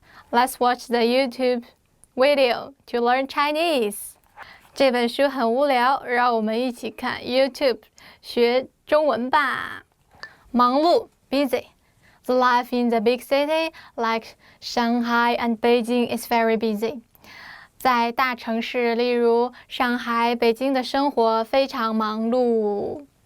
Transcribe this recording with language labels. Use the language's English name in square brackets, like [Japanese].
[English] Let's watch the YouTube video to learn Chinese. [Chinese] 这本书很无聊，让我们一起看 YouTube 学中文吧。忙碌 busy. [English] The life in the big city like Shanghai and Beijing is very busy. [Chinese] 在大城市，例如上海、北京的生活非常忙碌。